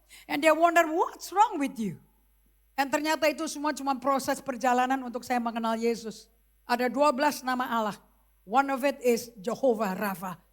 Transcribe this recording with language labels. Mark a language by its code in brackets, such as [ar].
[en] And they wonder what's wrong with you. [id] Dan ternyata itu semua cuma proses perjalanan untuk saya mengenal Yesus. Ada 12 nama Allah. [en] One of it is Jehovah Rapha.